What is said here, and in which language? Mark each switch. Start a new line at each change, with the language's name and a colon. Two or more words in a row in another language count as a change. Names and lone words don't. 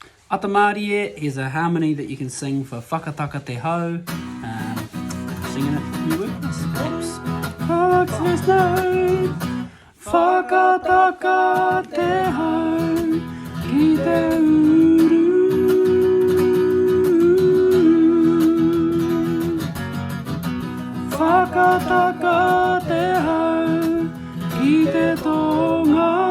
English: Atamarie is a harmony that you can sing for Whakataka te hau. Singing it, can you work this? Perhaps. Foxes know
Māori: Whakataka te hau ki te uru. Whakataka te hau ki te tonga.